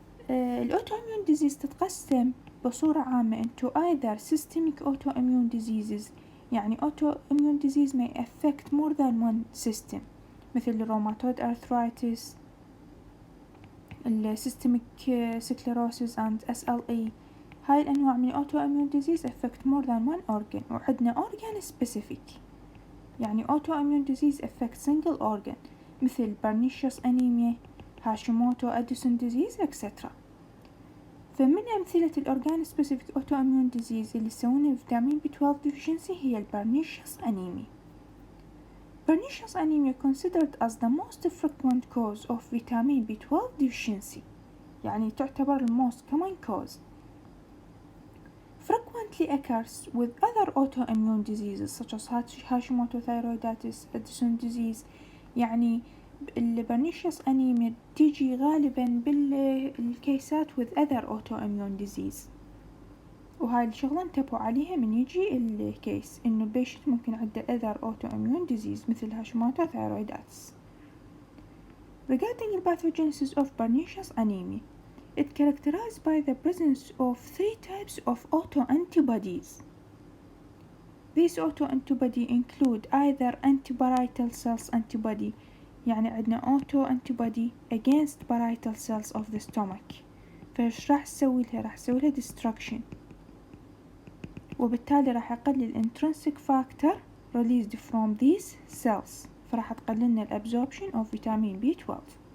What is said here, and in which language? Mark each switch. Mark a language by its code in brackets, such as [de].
[en] الautoimmune disease [ar] تتقسم بصورة عامة [en] into either systemic autoimmune diseases، يعني autoimmune disease may affect more than one system مثل rheumatoid arthritis, systemic sclerosis and SLE. [ar] هاي الأنواع من [en] autoimmune disease affect more than one organ. وعندنا organ specific، يعني autoimmune disease affect single organ مثل pernicious anemia، Hashimoto Addison disease etc. [ar] فمن أمثلة الأورجان سبيسيفيك أوتوإميون ديزيز اللي يسوون فيتامين B12 deficiency هي البرنيشيوس أنيميا. [en] Pernicious anemia considered as the most frequent cause of vitamin B12 deficiency، [ar] يعني تعتبر [en] most common cause. Frequently occurs with other autoimmune diseases such as Hashimoto thyroiditis, Addison disease. [ar] يعني البرنيشيوس أنيميا تيجي غالبا بالكيسات [en] with other autoimmune disease، [ar] وهاي الشغلة انتبهوا عليها من يجي الكيس إنه البيشنت ممكن عنده [en] other autoimmune disease [ar] مثل هاشيموتو thyroiditis. [en] Regarding the pathogenesis of pernicious anemia, it characterized by the presence of 3 types of autoantibodies. These autoantibodies include either antiparietal cells antibody، [ar] يعني عندنا [en] auto antibody against parietal cells of the stomach، [ar] فايش راح تسوي لها؟ [en] راح تسوي لها destruction، [ar] وبالتالي راح يقلل [en] intrinsic factor released from these cells، [ar] فراح تقللنا [en] absorption of vitamin B12.